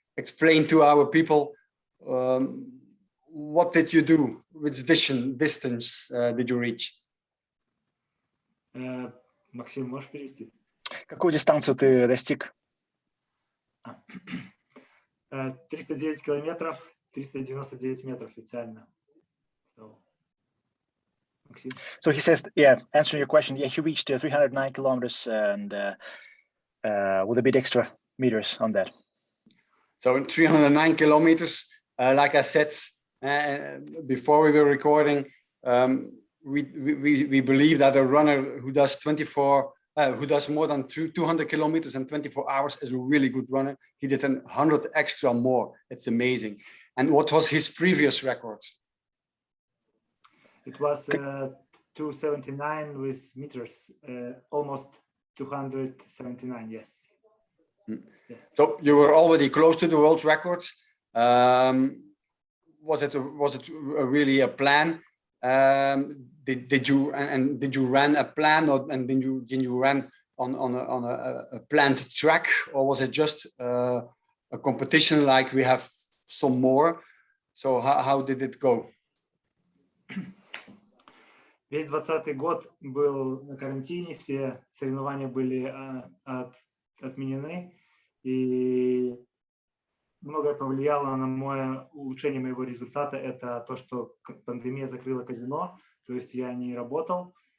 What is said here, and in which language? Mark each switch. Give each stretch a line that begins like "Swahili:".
English: Explain to our people, what did you do? Which distance did you reach?
Russian: Максим, можешь перевести? Какую дистанцию ты достиг? 309 километров, 399 метров официально.
English: Maxim. So he says, yeah, answering your question, yeah, he reached 309 kilometers and with a bit extra meters on that. So 309 kilometers, like I said before we were recording, we believe that a runner who does more than 200 kilometers in 24 hours is a really good runner. He did 100 extra more. It's amazing. And what was his previous record? It was 279 with meters, almost 279, yes. Yes. So you were already close to the world record. Was it really a plan? Did you run a plan, and did you run on a planned track, or was it just a competition like we have some more? So how did it go?
Russian: Весь 2020 год был на карантине, все соревнования были отменены, и многое повлияло на мое улучшение моего результата. Это то, что пандемия закрыла казино, то есть я не работал.